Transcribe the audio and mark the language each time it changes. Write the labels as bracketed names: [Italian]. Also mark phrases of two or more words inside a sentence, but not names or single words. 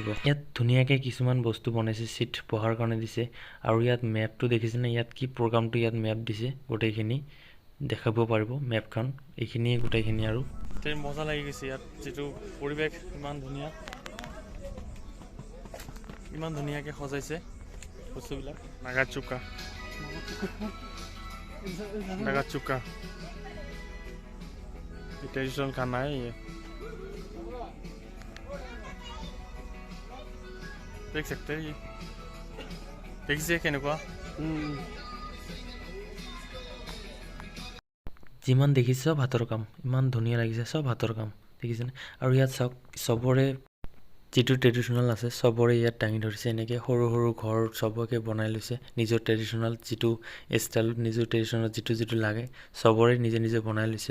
[Assamese] ইয়াত ধুনীয়াকৈ কিছুমান বস্তু বনাইছে, চিট বহাৰ কাৰণে দিছে, আৰু ইয়াত মেপটো দেখিছেনে, ইয়াত কি প্ৰগ্ৰামটো ইয়াত মেপ দিছে, গোটেইখিনি দেখাব পাৰিব মেপখন। এইখিনিয়ে গোটেইখিনি, আৰু মজা লাগি গৈছে। ইয়াত যিটো পৰিৱেশ ইমান ধুনীয়া, ইমান ধুনীয়াকৈ সজাইছে বস্তুবিলাক। নাগা চুকা, [Hindi] नागा चुका ट्रेडिशनल खाना है ये, देख सकते हैं। ये देखिए [Assamese] केनेकुवा যিমান দেখিছে চব হাতৰ কাম, ইমান ধুনীয়া লাগিছে, চব হাতৰ কাম দেখিছেনে। আৰু ইয়াত চাওক চবৰে যিটো ট্ৰেডিশ্যনেল আছে চবৰে ইয়াত দাঙি ধৰিছে, এনেকৈ সৰু সৰু ঘৰ চবকে বনাই লৈছে নিজৰ ট্ৰেডিশ্যনেল যিটো ষ্টাইলত, নিজৰ ট্ৰেডিশ্যনেল যিটো লাগে চবৰে নিজে নিজে বনাই লৈছে।